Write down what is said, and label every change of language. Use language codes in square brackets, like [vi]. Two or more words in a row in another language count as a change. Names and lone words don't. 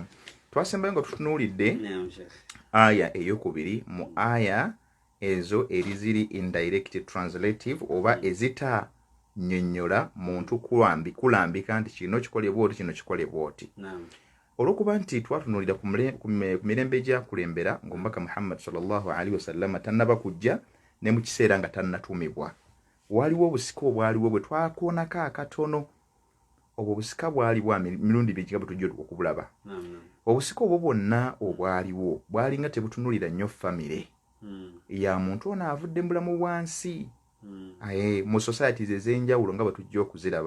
[lg] Twasembayo nga tutunuulidde aya ey'okubiri mu aya ezo eriziri [en] indirect translative [lg] oba ezita nnyonnyola muntu kulambika nti kino kikole bwoti kino kikole bwoti. Olwokuba nti twatunuulira ku mirembe gyakulembera ng'omubaka Muhammad [ar] صلى الله عليه وسلم [lg] tannaba kujja ne mu kiseera nga tannatumibwa. Waliwo obusika obwaliwo bwe twakoonako akatono. Obwo obusika bwali bwa mirundi bigiga bwe tujja okubulaba. Obusika obwo bwonna obwaliwo bwalinga tebutunuulira nnyo famire ya muntu ono avudde mu bulamu bwansi mu societies ez'enjawulo nga bwe tujja okuziraba.